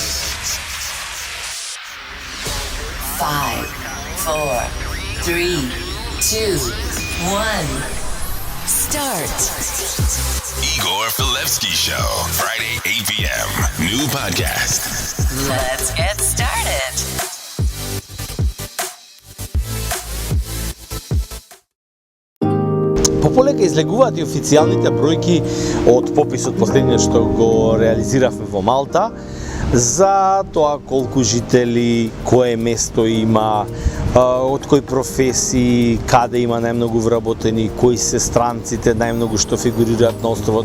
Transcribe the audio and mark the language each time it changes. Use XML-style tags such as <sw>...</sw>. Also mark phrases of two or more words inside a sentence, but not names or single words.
<en>5, 4, 3, 2, 1. Start. Igor Filevsky Show, Friday 8 p.m. New podcast. Let's get started.</en> <mk>Пополека излегуваат и официјалните бројки од пописот последниот што го реализиравме во Малта за тоа колку жители, кое место има, од кои професии, каде има најмногу вработени, кои се странците најмногу што фигурираат на островот.</mk>